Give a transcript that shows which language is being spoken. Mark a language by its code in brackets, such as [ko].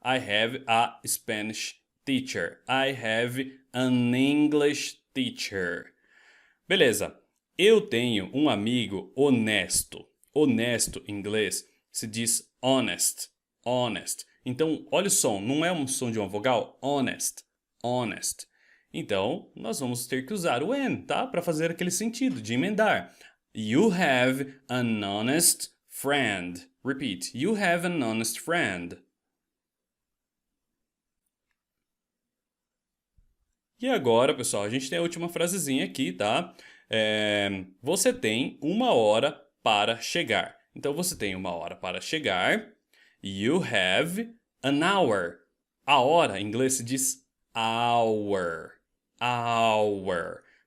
[en] I have a Spanish teacher. I have an English teacher. [pt] Beleza. Eu tenho um amigo honesto. Honesto em inglês se diz honest. Honest. Então, olha o som. Não é um som de uma vogal? Honest. Honest. Então, nós vamos ter que usar o an, tá? Para fazer aquele sentido de emendar. [en] You have an honest friend. Repeat. You have an honest friend. [pt] E agora, pessoal, a gente tem a última frasezinha aqui, tá? Você tem uma hora para chegar. Então, você tem uma hora para chegar. [en] You have an hour. [pt] A hora, em inglês se diz hour. Hour.